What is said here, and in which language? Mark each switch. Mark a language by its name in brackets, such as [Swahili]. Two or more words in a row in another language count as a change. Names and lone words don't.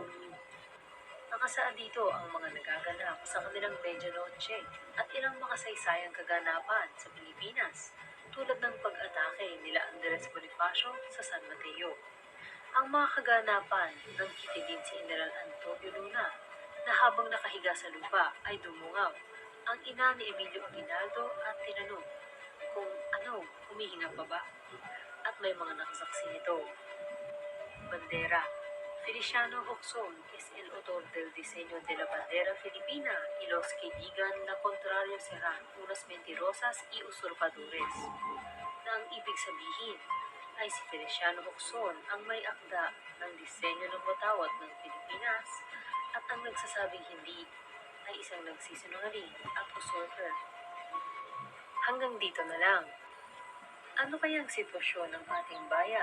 [Filipino] Nakasaad dito ang mga nagaganap sa kanilang medianoche at ilang makasaysayang kaganapan sa Pilipinas tulad ng pag-atake nila Andres Bonifacio sa San Mateo. Ang mga kaganapan ng kitidin si General Antonio Luna na habang nakahiga sa lupa ay dumungaw ang ina ni Emilio Aguinaldo at tinanong kung humihinga pa ba? At may mga nakasaksi nito. Bandera. [Spanish] Feliciano Hocson es el autor del diseño de la bandera filipina y los que digan la contrario serán unas mentirosas y usurpadores. [Filipino] Na ang ibig sabihin ay si Feliciano Hocson ang may akda ng disenyo ng watawat ng Pilipinas at ang nagsasabing hindi ay isang nagsisinungaling at usurper. Hanggang dito na lang. Ano kayang sitwasyon ng ating bayan?